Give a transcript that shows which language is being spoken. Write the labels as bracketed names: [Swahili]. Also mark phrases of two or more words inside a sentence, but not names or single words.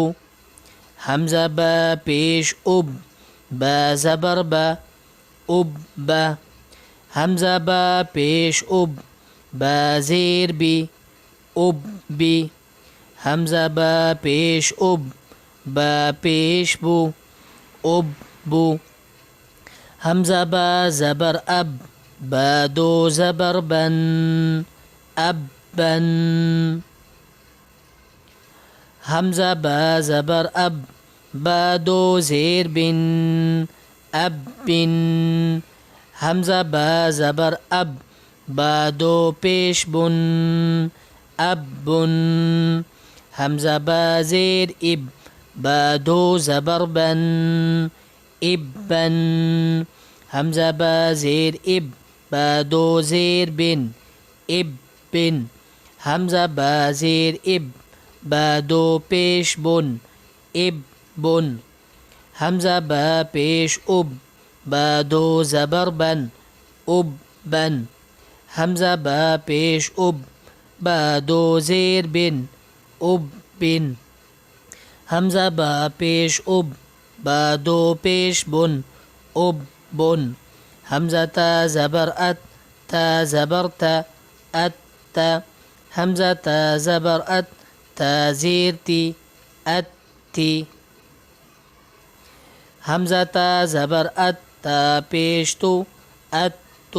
[Persian] حمزه با پیش اب، با زبر با، اب با. حمزه با پیش اب، با زیر بی، اب بی. حمزه با پیش اب، با پیش بو، اب بو. حمزه با زبر اب، با دو زبر بن، اب بن. حمزه با زبر اب، با دو زیر بن، اب بن. حمزه با زبر اب، با دو پیش بن، اب بن. حمزه با زیر اب، با دو زبر بن، اب بن. حمزه با زیر اب، با دو زیر بن، اب بن. حمزه با زیر اب، با دو پیش بن، اب بن. حمزه با پیش اب، با دو زبر بن، اب بن. حمزه با پیش اب، با دو زیر بن، اب بن. حمزه با پیش اب، با دو پیش بن، اب بن. حمزه تا زبر ات، تا زبر تا، ات تا. حمزه تا زبر ات، تا زیر تی، ات تی. حمزه تا زبر ات، تا پیش تو، ات تو.